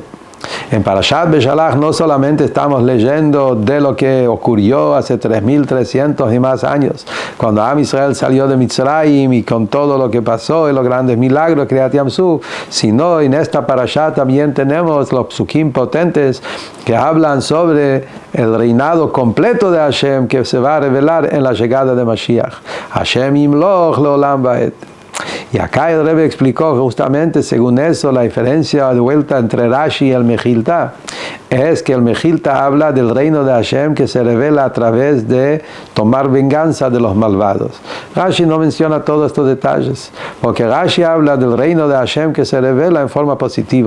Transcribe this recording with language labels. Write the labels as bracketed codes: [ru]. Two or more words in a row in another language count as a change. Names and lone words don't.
[es] En Parashat Beshalach no solamente estamos leyendo de lo que ocurrió hace 3300 y más años, cuando [he] עם ישראל [es] salió de Mitzrayim y con todo lo que pasó y los grandes milagros de [he] קריעת ים סוף, [es] sino en esta Parashat también tenemos los psukim potentes que hablan sobre el reinado completo de Hashem que se va a revelar en la llegada de Mashiach. [he] השם ימלוך לעולם ועד. [es] Y acá el Rebbe explicó justamente, según eso, la diferencia de vuelta entre Rashi y el Mejilta. Es que el Mejilta habla del reino de Hashem que se revela a través de tomar venganza de los malvados. Rashi no menciona todos estos detalles, porque Rashi habla del reino de Hashem que se revela en forma positiva.